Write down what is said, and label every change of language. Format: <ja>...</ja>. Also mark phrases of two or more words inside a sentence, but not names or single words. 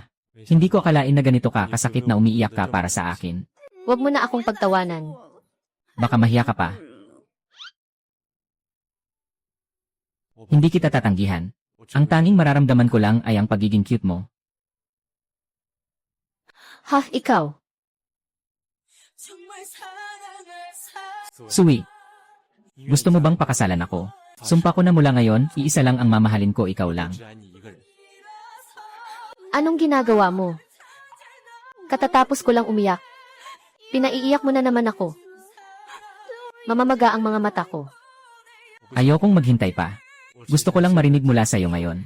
<tl>Hindi ko akalain na ganito ka kasakit na umiiyak ka para sa akin. Huwag mo na akong pagtawanan. Baka mahiya ka pa. Hindi kita tatanggihan. Ang tanging mararamdaman ko lang ay ang pagiging cute mo. Ha, ikaw.</tl> <ko>정말 사랑을 사</ko> <tl>Sui, gusto mo bang pakasalan ako? Sumpa ko na mula ngayon, iisa lang ang mamahalin ko, ikaw lang.</tl> <zh>只爱你一个人。</zh> <tl>Anong ginagawa mo? Katatapos ko lang umiyak. Pinaiiyak mo na naman ako. Mamamaga ang mga mata ko. Ayokong maghintay pa. Gusto ko lang marinig mula sa'yo ngayon.</tl>